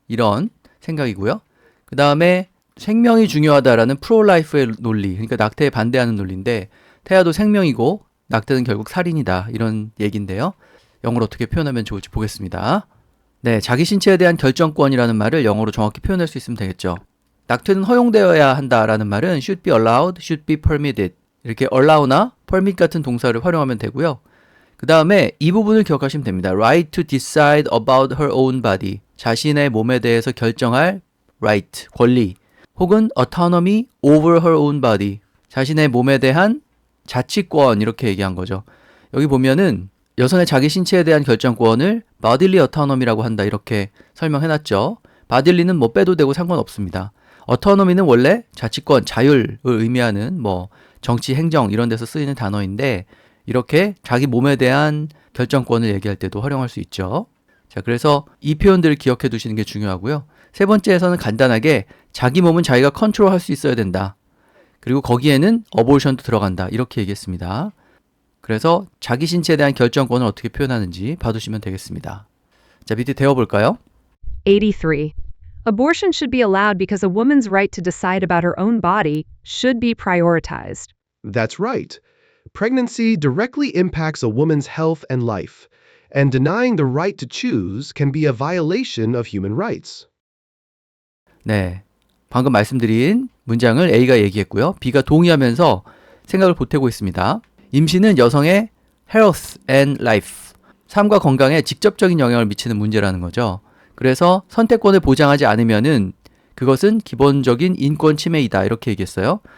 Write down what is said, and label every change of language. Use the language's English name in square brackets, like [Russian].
[Korean] 이런 생각이고요. 그 다음에 생명이 중요하다라는 프로라이프의 논리, 그러니까 낙태에 반대하는 논리인데, 태아도 생명이고 낙태는 결국 살인이다. 이런 얘기인데요. 영어로 어떻게 표현하면 좋을지 보겠습니다. 네, 자기 신체에 대한 결정권이라는 말을 영어로 정확히 표현할 수 있으면 되겠죠. 낙태는 허용되어야 한다라는 말은 [English] should be allowed, should be permitted. [Korean] 이렇게 allow나 permit 같은 동사를 활용하면 되고요. 그 다음에 이 부분을 기억하시면 됩니다. [English] right to decide about her own body. [Korean] 자신의 몸에 대해서 결정할 right, 권리. [English] 혹은 autonomy over her own body. [Korean] 자신의 몸에 대한 자치권, 이렇게 얘기한 거죠. 여기 보면은 여성의 자기 신체에 대한 결정권을 bodily autonomy라고 한다, 이렇게 설명해놨죠. bodyly는 뭐 빼도 되고 상관없습니다. autonomy는 원래 자치권, 자율을 의미하는 뭐 정치, 행정 이런 데서 쓰이는 단어인데, 이렇게 자기 몸에 대한 결정권을 얘기할 때도 활용할 수 있죠. 자, 그래서 이 표현들을 기억해 두시는 게 중요하고요. 세 번째에서는 간단하게 자기 몸은 자기가 컨트롤할 수 있어야 된다. 그리고 거기에는 어보션도 들어간다. 이렇게 얘기했습니다. 그래서 자기 신체에 대한 결정권을 어떻게 표현하는지 봐두시면 되겠습니다. 자, 밑에 대어볼까요? 83. [English] Abortion should be allowed because a woman's right to decide about her own body should be prioritized. That's right. Pregnancy directly impacts a woman's health and life, and denying the right to choose can be a violation of human rights. [Korean] 네, 방금 말씀드린 문장을 A가 얘기했고요. B가 동의하면서 생각을 보태고 있습니다. 임신은 여성의 [English] health and life, [Korean] 삶과 건강에 직접적인 영향을 미치는 문제라는 거죠. 그래서 선택권을 보장하지 않으면은 그것은 기본적인 인권 침해이다, 이렇게 얘기했어요.